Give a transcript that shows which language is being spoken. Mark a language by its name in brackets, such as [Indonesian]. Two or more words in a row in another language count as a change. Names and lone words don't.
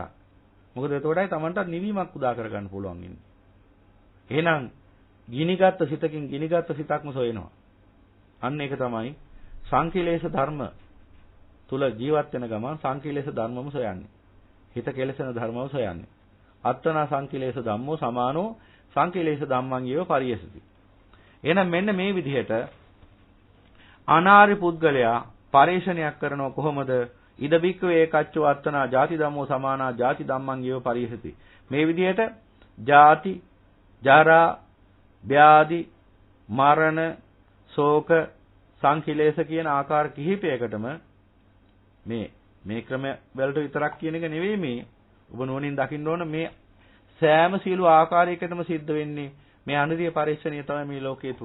[Sinhala] මොකද එතකොටයි Tamanට නිවීමක් උදා කරගන්න පුළුවන් ඉන්නේ. එහෙනම් ගිනිගත් සිතකින් ගිනිගත් සිතක්ම සොයනවා. අන්න ඒක තමයි සංකීලේශ ධර්ම තුල ජීවත් වෙන ගමන් සංකීලේශ ධර්මම සොයන්නේ. හිත කෙලසෙන ධර්මම සොයන්නේ. [Pali] අත්තනා සංකීලේශ ධම්මෝ සමානෝ සංකීලේශ ධම්මං යේව පරියසති. [Sinhala] එහෙනම් මෙන්න මේ විදිහට අනාර්ය පුද්ගලයා පරිශ්‍රණයක් කරනව කොහොමද? [Pali] ඉද බික්කවේ ඒකච්චෝ අත්තනා ಜಾති ධම්මෝ සමානා ಜಾති ධම්මං යේව පරියසති. [Sinhala] මේ විදිහට ಜಾති, ජරා, ව්‍යාධි, මරණ, ශෝක, සංකීලේශ කියන ආකාර කිහිපයකටම මේ ක්‍රම වලට විතරක් කියන එක නෙවෙයි මේ ඔබ නෝනින් දකින්න ඕන මේ සෑම සියලු ආකාරයකටම සිද්ධ වෙන්නේ මේ අනිත්‍ය පරිශ්‍රණය තමයි මේ ලෝකයේ තුල.